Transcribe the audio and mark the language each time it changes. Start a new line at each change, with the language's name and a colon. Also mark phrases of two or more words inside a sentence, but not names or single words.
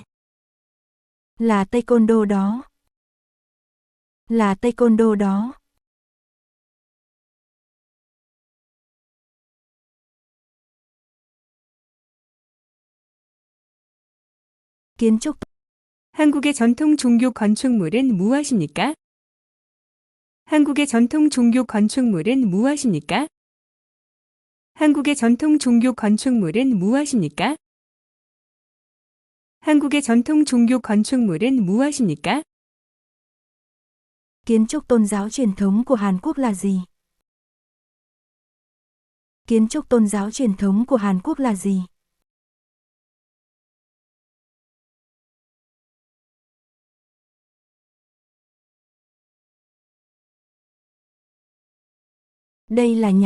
Vietnamese: Là Taekwondo đó. Là Taekwondo đó. Kiến trúc.
Korean: 한국의 전통 종교 건축물은 무엇입니까? 한국의 전통 종교 건축물은 무엇입니까? 한국의 전통 종교 건축물은 무엇입니까? 한국의 전통 종교 건축물은 무엇입니까?
Vietnamese: Kiến trúc tôn giáo truyền thống của Hàn Quốc là gì? Kiến trúc tôn giáo truyền thống của Hàn Quốc là gì? Đây là nhà.